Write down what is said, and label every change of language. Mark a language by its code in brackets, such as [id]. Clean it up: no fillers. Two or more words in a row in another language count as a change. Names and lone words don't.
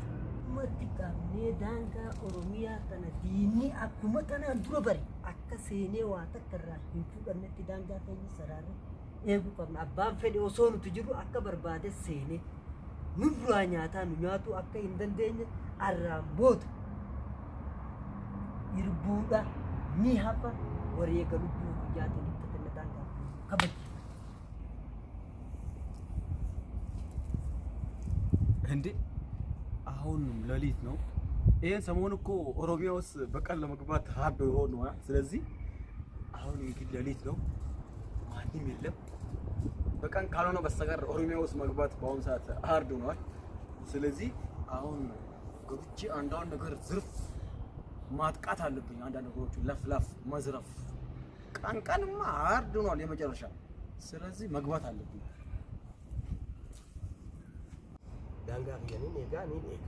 [om] Ummatti qabnee daangaa Oromiyaa kana diinni akkuma kanaan dura bari akka seenee waa takka irraa hin fudhannetti daangaa keenya saraarra eeguu qabna. Abbaan fedhe osoo nuti jiru akka barbaade seenee nurraa nyaataa nu nyaatu akka hin dandeenye arraan booda irbuudha ni hafa wareega lubbuu guyyaatiin itti kenne daangaa kabaju. [am] እንዴ አሁን ሌሊት ነው። ይሄን ሰሞን እኮ ኦሮሚያ ውስጥ በቀን ለመግባት ሀርድ ሆኗል። ስለዚህ አሁን እንግዲህ ሌሊት ነው፣ ማንም የለም። በቀን ካልሆነ በስተቀር ኦሮሚያ ውስጥ መግባት በአሁኑ ሰዓት ሀርድ ሆኗል። ስለዚህ አሁን ገብቼ አንዳንድ ነገር ዝርፍ ማጥቃት አለብኝ። አንዳንድ ነገሮችን ለፍለፍ መዝረፍ ቀንማ ሀርድ ሆኗል የመጨረሻ። ስለዚህ መግባት አለብኝ። [om] Daangaa biyyanii eegaa ni eega.